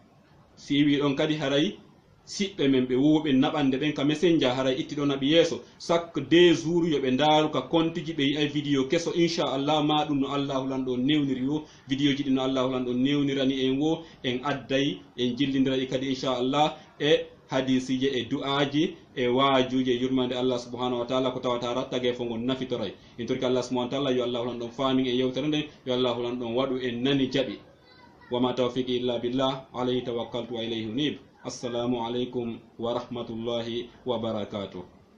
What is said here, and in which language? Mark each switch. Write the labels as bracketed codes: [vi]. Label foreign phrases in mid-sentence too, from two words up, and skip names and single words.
[ff] si wi ɗon kadi haray siɓɓe men ɓe woɓe naɓande ɓen ka messenger haray ittiɗo naɓi yeeso [fr] chaque 2 jours [ff] yoɓe daru ka compte ji ɓe yi'ay vidéo keso inchallah ma ɗum no allahu lan ɗo newniri wo vidéo ji ɗin no allahu lan ɗo newnirani en wo en adday en jillidiraɗi kadi inchallah e hadisije e du'aji e waajuji e yurmande Allah [ar] سبحانه وتعالى [ff] ko tawata rattage fo ngon nafitoray en torki Allah [ar] سبحانه وتعالى [ff] yo allahu lan ɗon faamin e yewtere nden yo allahu lan ɗon waɗu en nani jaɓi. [ar] وما توفيقي إلا بالله عليه توكلت وإليه أنيب. السلام عليكم ورحمة الله وبركاته.